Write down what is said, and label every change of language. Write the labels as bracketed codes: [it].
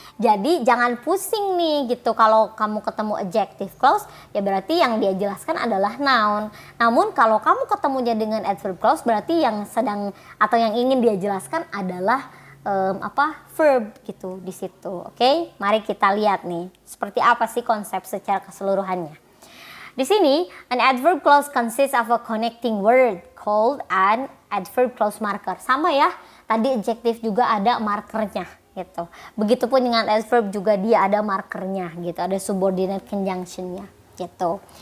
[id] Jadi jangan pusing nih gitu kalau kamu ketemu adjective clause, ya berarti yang dia jelaskan adalah noun. Namun kalau kamu ketemunya dengan adverb clause, berarti yang sedang atau yang ingin dia jelaskan adalah verb gitu di situ. Oke? Mari kita lihat nih seperti apa sih konsep secara keseluruhannya. Di sini, [en] an adverb clause consists of a connecting word called an adverb clause marker. [id] Sama ya, tadi adjective juga ada markernya gitu. Begitupun dengan adverb juga dia ada markernya gitu, ada subordinate conjunctionnya gitu.